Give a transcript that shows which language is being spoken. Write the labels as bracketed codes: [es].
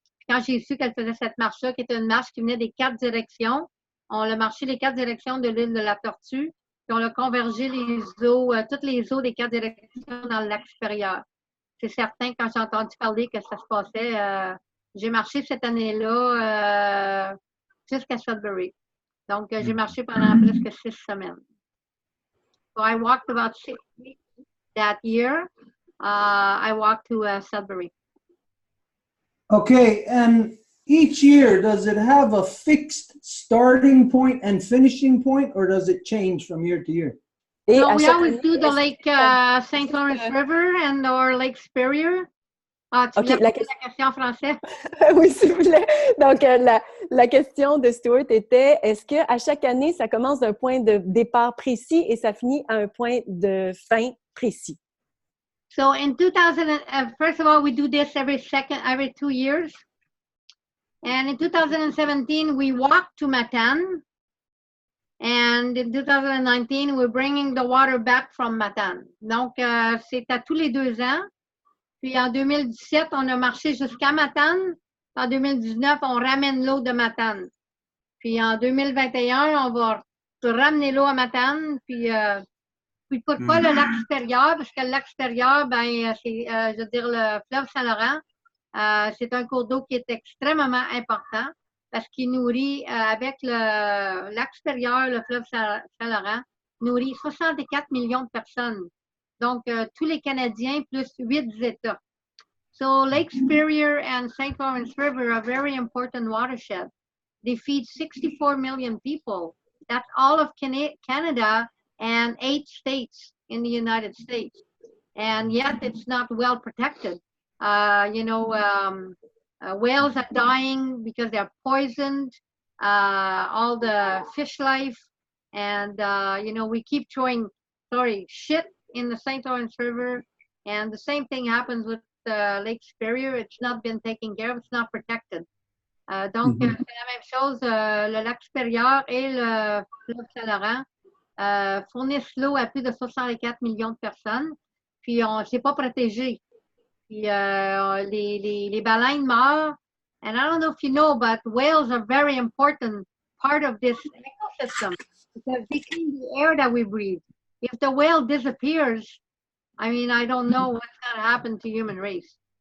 [fr] Quand j'ai su qu'elle faisait cette marche-là, qui était une marche qui venait des 4 directions, on a marché les 4 directions de l'île de la Tortue, puis on a convergé les eaux, toutes les eaux des 4 directions dans le lac supérieur. C'est certain, quand j'ai entendu parler que ça se passait, j'ai marché cette année-là jusqu'à Sudbury. Donc, j'ai marché pendant presque 6 semaines. [en] So I walked about 6 weeks that year. I walked to Sudbury. Okay, and each year, does it have a fixed starting point and finishing point, or does it change from year to year? No, we always do the Lake St. Lawrence River and or Lake Superior. [fr] Tu voulais la question en français? Oui, s'il vous plaît. Donc, la question de Stuart était, est-ce qu'à chaque année, ça commence d'un point de départ précis et ça finit à un point de fin précis? [en] So in 2000, first of all, we do this every 2 years. And in 2017, we walked to Matane. And in 2019, we're bringing the water back from Matane. [fr] Donc, c'est à tous les 2 ans. Puis en 2017, on a marché jusqu'à Matane. En 2019, on ramène l'eau de Matane. Puis en 2021, on va ramener l'eau à Matane. Puis pourquoi le lac supérieur? Parce que le lac supérieur, ben, c'est, je veux dire, le fleuve Saint-Laurent, c'est un cours d'eau qui est extrêmement important parce qu'il nourrit, avec le lac supérieur, le fleuve Saint-Laurent, nourrit 64 millions de personnes. Donc, tous les Canadiens plus 8 États. [en] So, Lake Superior and St. Lawrence River are very important watersheds. They feed 64 million people. That's all of Canada and 8 states in the United States. And yet it's not well protected. Whales are dying because they're poisoned, all the fish life. And, we keep throwing, shit in the St. Lawrence River. And the same thing happens with Lake Superior. It's not been taken care of. It's not protected. [fr] Donc, c'est la même chose, le lac Supérieur et le fleuve Saint-Laurent. fournissent l'eau à plus de 64 millions de personnes. Puis, on ne s'est pas protégé. Puis, les baleines meurent. [en] And I don't know if you know, but whales are very important part of this ecosystem because they clean the air that we breathe. If the whale disappears, I mean, I don't know what's going to happen to human race.